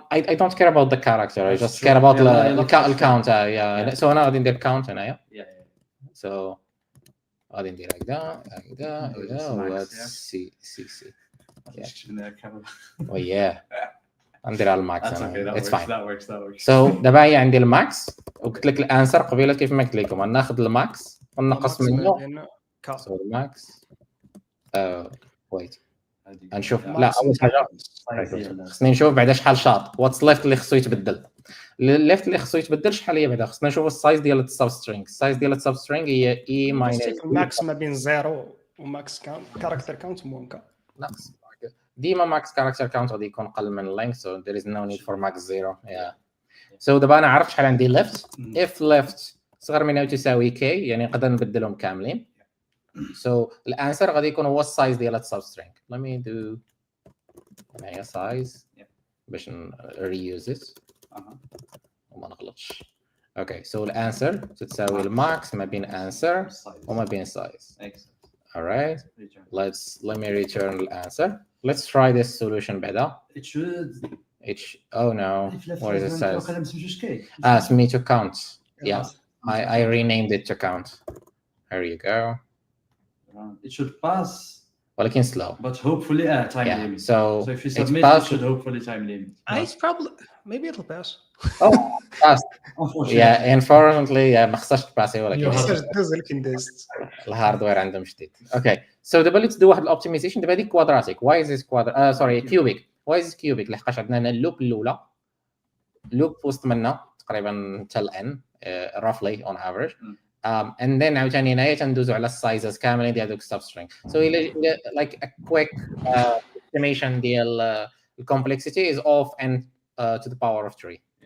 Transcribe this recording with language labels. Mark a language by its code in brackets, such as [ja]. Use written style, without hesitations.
[en] I don't care about the character. I just care about the count. Yeah. So now [ar] غادي ندير count هنايا. So غادي ندير هكذا [en] let's see. Oh yeah. [ar] ندير على الماكس. [en] It's fine. That works. [ar] So دابا هي عندي الماكس وقلت لك الانسر قبيله كيف ما قلت لكم ناخذ الماكس ونقص منه. So الماكس wait نشوف لا اول حاجه خصني نشوف بعدا شحال شاط واتس ليفت اللي خصو يتبدل. الليفت اللي خصو يتبدل شحال هي بعدا خصنا نشوف السايز ديال السبسترينغ. السايز ديال السبسترينغ هي اي ماينس الماكس ما بين 0 وماكس كاونت كاركتر كاونت مونكا ناقص ديما ماكس كاركتر كاونت غادي يكون اقل من [en] length so there is no need for max 0. yeah. [ar] So دابا انا عرفت شحال عندي left if left صغر من او تساوي k يعني نقدر نبدلهم كاملين. So الانسر غادي يكون هو السايز ديال السبسترينغ. [en] let me do هنايا size [ar] باش [en] reuse it [ar] وما نغلطش. [en] okay so [ar] الانسر تساوي الماكس ما بين انسر وما بين size. [en] all right let me return the answer. let's try this solution بعدا. It should. Oh no, what is it says? [ar] سميتو [en] count. yeah I renamed it to count. Here you go. It should pass. [ar] ولكن [en] slow. But hopefully time limit. So if you it's submit, it should hopefully time limit. It's probably maybe it'll pass. Oh, fast. Unfortunately. Yeah, unfortunately [ar] ما خصهاش تباسي ولكن دوز لكن دازت الهاردوير عندهم جديد. [en] Okay, so دابا let's do [ar] واحد الاوبتيمايزيشن. دابا هذيك كوادراتيك. [en] Why is this sorry cubic? Why is this cubic؟ [ar] لحقاش عندنا هنا اللوب الاولى لوب وسط منا تقريبا حتى ال n [en] roughly on average. And then [ar] عاوتاني هنايا تندوزو على السايزز كاملين ديال دوك السبسترينغ. [en] So like a quick estimation [ar] ديال [en] complexity is of n to the power of 3.